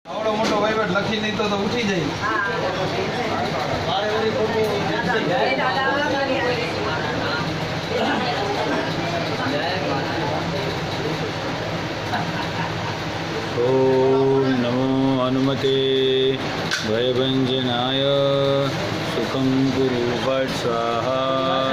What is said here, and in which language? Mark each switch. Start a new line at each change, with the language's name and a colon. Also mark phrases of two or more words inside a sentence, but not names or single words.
Gujarati: આવડો મોટો વહીવટ લખી નહીં તો ઉઠી જાય.
Sanskrit: ओम नमो हनुमते भयभंजनाय सुखं कुरु फट् स्वाहा.